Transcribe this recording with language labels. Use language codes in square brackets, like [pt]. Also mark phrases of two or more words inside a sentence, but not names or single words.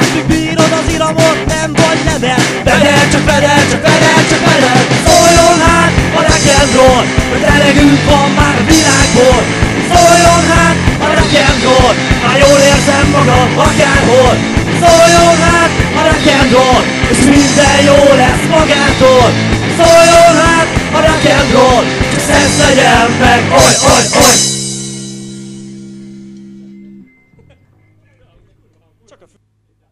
[hu] Bírod az iramot, nem vagy lever. Vedel, csak vedel, csak vedel, csak vedel. Szóljon hát a [en] rock and roll, [hu] mert elegünk van már a világból. Szóljon hát a [en] rock and roll, [hu] már jól érzem magam akárhol. Szóljon hát a [en] rock and roll, [hu] és minden jó lesz magától. Szóljon hát a [en] rock and roll, [hu] csak szesz legyen meg, oly, oly, oly. Csak a